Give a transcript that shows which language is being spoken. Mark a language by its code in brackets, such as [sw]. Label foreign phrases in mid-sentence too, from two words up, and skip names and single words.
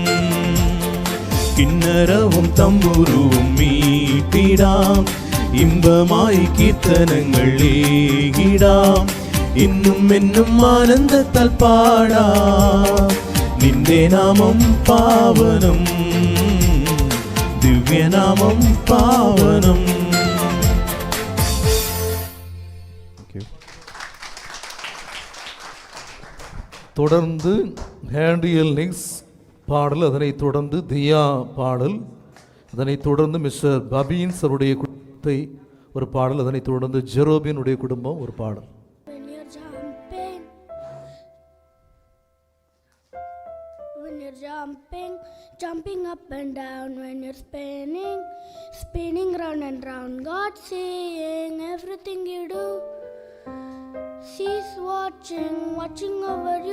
[ml] കിന്നരവും തമ്പുരുവും മീട്ടിടാം, ഇമ്പമായി കീർത്തനങ്ങൾ ഏകിടാം, ഇന്നും എന്നും ആനന്ദത്താൽ പാടാം. നിന്റെ നാമം പാവനം, ദിവ്യനാമം പാവനം. [ta] தொடர்ந்து ஹேண்டியல் நிக்ஸ் பாடல், அதனைத் தொடர்ந்து தியா பாடல், அதனைத் தொடர்ந்து மிஸ்டர் பபீன்ஸ் அவருடைய குடும்பத்தை ஒரு பாடல், அதனைத் தொடர்ந்து ஜெரோபினுடைய குடும்பம் ஒரு பாடல். [en] Jumping up and down, when you're spinning round and round, God seeing everything you do. He's watching over you.